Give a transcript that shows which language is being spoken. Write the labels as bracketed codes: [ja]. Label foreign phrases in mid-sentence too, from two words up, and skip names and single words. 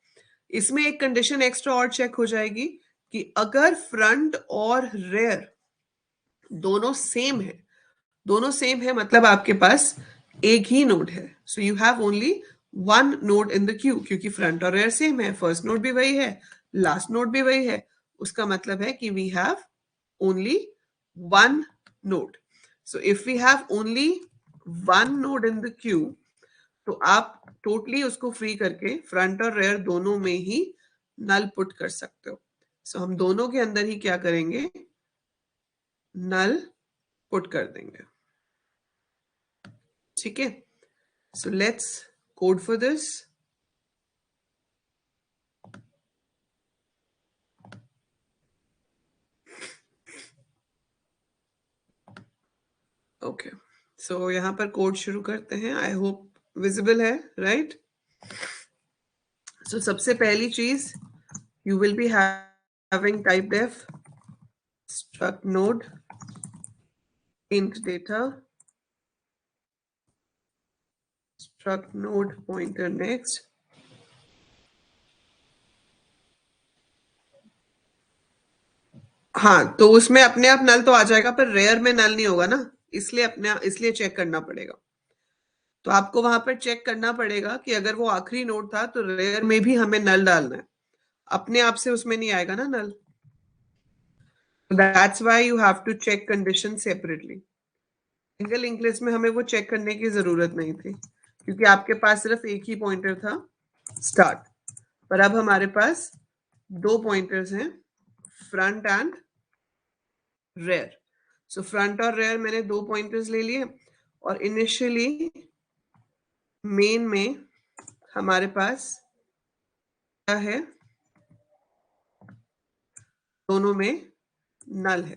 [hi] इसमें एक [en] condition extra [hi] और चेक हो जाएगी कि अगर फ्रंट और रेयर दोनों सेम है, दोनों सेम है मतलब आपके पास एक ही नोड है. [en] so you have only one node in the queue, क्योंकि फ्रंट और rear same है, first node [hi] भी वही है, [en] last node [hi] भी वही है. उसका मतलब है कि [en] we have only one node. so if we have only one node in the queue, [hi] तो आप टोटली उसको फ्री करके फ्रंट और रेयर दोनों में ही [en] null put [hi] कर सकते हो. सो हम दोनों के अंदर ही क्या करेंगे, [en] null put [hi] कर देंगे. ठीक है. [en] so let's code for this. okay, so [hi] यहां पर कोड शुरू करते हैं. [en] I hope visible है, right? So [hi] सबसे पहली चीज, [en] you will be having typedef struct node int data struct node pointer next. [hi] हाँ, तो उसमें अपने आप नल तो आ जाएगा, पर रेयर में नल नहीं होगा ना, इसलिए चेक करना पड़ेगा. तो आपको वहां पर चेक करना पड़ेगा कि अगर वो आखिरी नोड था तो रेयर में भी हमें नल डालना है. अपने आप से उसमें नहीं आएगा ना नल. [en] that's why you have to check condition separately. single inclass [hi] में हमें वो चेक करने की जरूरत नहीं थी, क्योंकि आपके पास सिर्फ एक ही पॉइंटर था, स्टार्ट. पर अब हमारे पास दो पॉइंटर्स हैं, [en] front and rear. so front [hi] और रेयर मैंने दो पॉइंटर्स ले लिए, और [en] initially main [hi] में हमारे पास क्या है, दोनों में नल है.